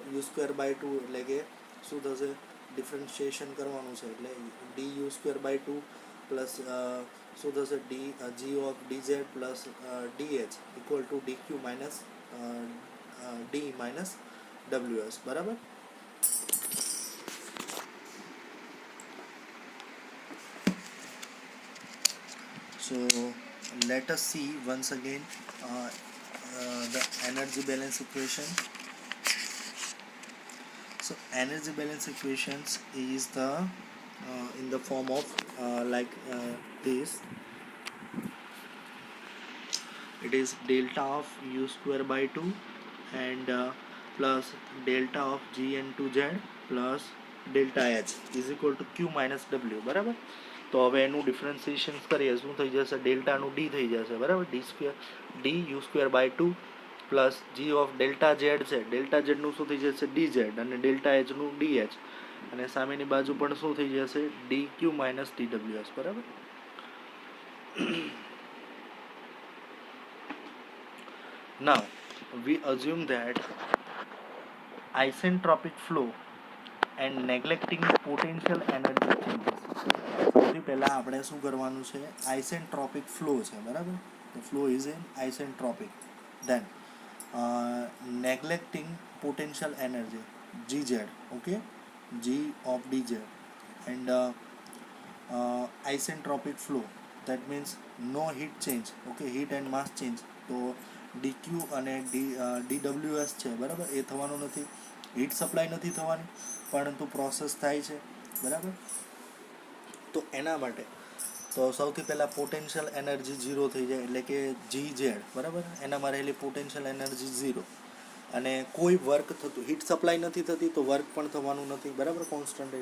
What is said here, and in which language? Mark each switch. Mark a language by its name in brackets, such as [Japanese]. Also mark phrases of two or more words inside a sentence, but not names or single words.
[English] u square by 2 [Gujarati] એટલે કે શું થશે, ડિફરન્શિએશન કરવાનું છે એટલે [English] d u square by 2 plus [Gujarati] શું થશે, [English] g of dz plus dh equal to dq minus d minus ws બરાબર. So let us see once again the energy balance equation. So energy balance equations is the in the form of this. It is delta of u square by 2 and plus delta of gn2z plus delta h is equal to q minus w બરાબર. [Gujarati] તો હવે એનું ડિફરન્સિએશન કરીએ શું થઈ જશે, ડેલ્ટાનું ડી થઈ જશે બરાબર, [English] d square d u square by 2 plus g of delta z [Gujarati] છે, ડેલ્ટા ઝેડનું શું થઈ જશે [English] d z [Gujarati] અને ડેલ્ટા એચનું [English] d h [Gujarati] અને સામેની બાજુ પણ શું થઈ જશે [English] d q minus d w s [Gujarati] બરાબર. [English] Now we assume that isentropic flow and neglecting potential energy changes. [Gujarati] સૌથી પહેલા આપણે શું કરવાનું છે, [English] isentropic flow [Gujarati] છે બરાબર, તો [English] flow is an isentropic. ધેન neglecting potential energy gz, okay, g of dz and isentropic flow, that means no heat change, okay, heat and mass change. [Gujarati] તો dq અને dws છે બરાબર, એ થવાનું નથી, [English] heat supply [Gujarati] નથી થવાની પરંતુ પ્રોસેસ થાય છે બરાબર. તો એના માટે તો સૌથી પહેલાં [English] potential energy [Gujarati] ઝીરો થઈ જાય, એટલે કે [English] g z [Gujarati] બરાબર, એનામાં રહેલી [English] potential energy [Gujarati] ઝીરો અને કોઈ વર્ક થતું, [English] heat supply [Gujarati] નથી થતી તો વર્ક પણ થવાનું નથી બરાબર, કોન્સ્ટન્ટ રહે.